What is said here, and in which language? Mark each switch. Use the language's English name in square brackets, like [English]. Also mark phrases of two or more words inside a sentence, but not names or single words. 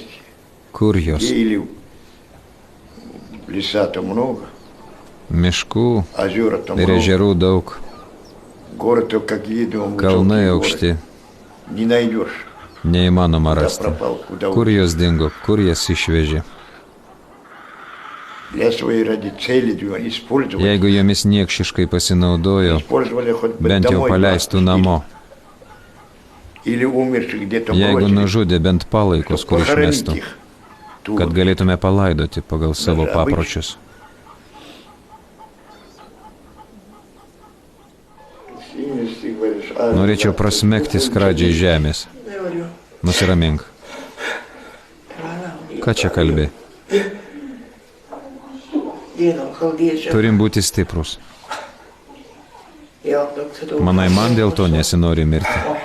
[Lithuanian] Kur jos? [Russian] Или леса-то много, [Lithuanian] Miškų [Russian] озера-то [Lithuanian] ir [Russian] много, [Lithuanian] ežerų daug. [Russian] город-то как видно, [Lithuanian] Kalnai [Russian] высокий [Lithuanian] aukšti. [Russian] город. Не найдешь. [Lithuanian] Neįmanoma [Russian] Куда [Lithuanian] rasti. [Russian] пропал, куда [Lithuanian] Kur jos dingo, kur jas išvežė. [Russian] Для своей ради цели использовали. [Lithuanian] Jeigu jomis niekšiškai pasinaudojo, [Russian] Использовали хоть бы [Lithuanian] bent jau [Russian] домой [Lithuanian] paleistų [Russian] отпустили. [Lithuanian] namo. [Russian] Или умерших где-то [Lithuanian] Jeigu [Russian] бросили, [Lithuanian] nužudė, bent palaikus, [Russian] чтоб [Lithuanian] kur [Russian] похоронить [Lithuanian] išmestų, [Russian] их. Тут [Lithuanian] kad galėtume palaidoti pagal savo papročius. [Russian] сильности, говоришь, а [Lithuanian] Norėčiau prasmegti skradžiai žemės. Nusiramink. Ką čia kalbi? Turim būti stiprus. Manai, man dėl to nesinori mirti.